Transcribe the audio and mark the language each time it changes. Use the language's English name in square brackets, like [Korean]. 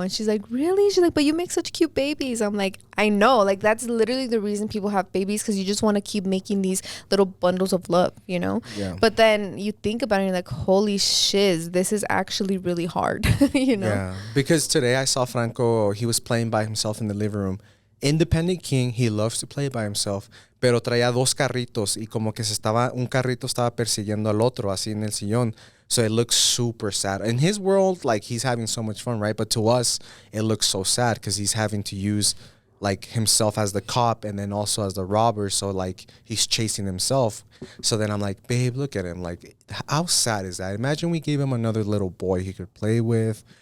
[English] And she's like, really? She's like, but you make such cute babies. I'm like, I know. Like, that's literally the reason people have babies, because you just want to keep making these little bundles of love, Yeah. But then you think about it and you're like, holy shiz, this is actually really hard, Yeah, because today I saw Franco. He was playing by himself in the living room. Independent king, he loves to play by himself, [Spanish] pero traía dos carritos y como que un carrito estaba persiguiendo al otro así en el sillón. [English] So it looks super sad. In his world, like, he's having so much fun, right? But to us, it looks so sad because he's having to use like himself as the cop and then also as the robber. So like he's chasing himself. So then I'm like, babe, look at him. Like, how sad is that? Imagine we gave him another little boy he could play with.